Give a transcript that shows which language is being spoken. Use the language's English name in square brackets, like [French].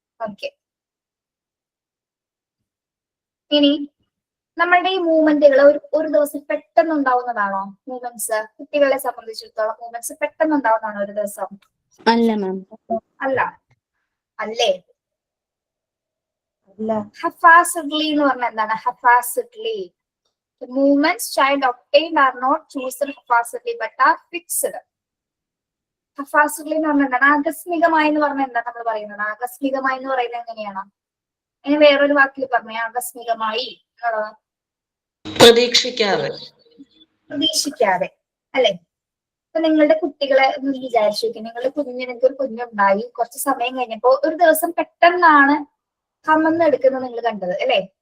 [Malayalam] Okay, ഇനി നമ്മളുടെ ഈ മൂവ്മെന്റുകൾ ഒരു ദിവസം പെട്ടെന്ന് ഉണ്ടാവുന്നതാണോ? മൂവ്മെന്റ്സ് കുട്ടികളെ സംബന്ധിച്ചിടത്തോളം മൂവ്മെന്റ്സ് പെട്ടെന്ന് ഉണ്ടാവുന്നതാണോ ഒരു ദിവസം? അല്ല മാം. അല്ല അല്ലേ. haphazardly എന്ന് പറഞ്ഞാൽ എന്താണ്? [English] haphazardly the movements child obtained are not chosen haphazardly but are fixed. [Malayalam] haphazardly എന്ന് പറഞ്ഞാൽ എന്താണ്? ആകസ്മികമായി എന്ന് പറഞ്ഞാൽ എന്താ നമ്മൾ പറയുന്നത്? ആകസ്മികമായി എന്ന് പറയുന്നത് എങ്ങനെയാണ്? ഇനി വേറൊരു വാക്കിൽ പറഞ്ഞ ആകസ്മികമായി എന്നുള്ളത് പ്രതീക്ഷിക്കാതെ അല്ലെ. ഇപ്പൊ നിങ്ങളുടെ കുട്ടികളെ വിചാരിച്ചു നോക്കി, നിങ്ങളുടെ നിങ്ങൾക്ക് ഒരു കുഞ്ഞുണ്ടായി, കുറച്ച് സമയം കഴിഞ്ഞപ്പോ ഒരു ദിവസം പെട്ടെന്നാണ് കമന്നെടുക്കുന്നത് നിങ്ങൾ കണ്ടത് അല്ലെ.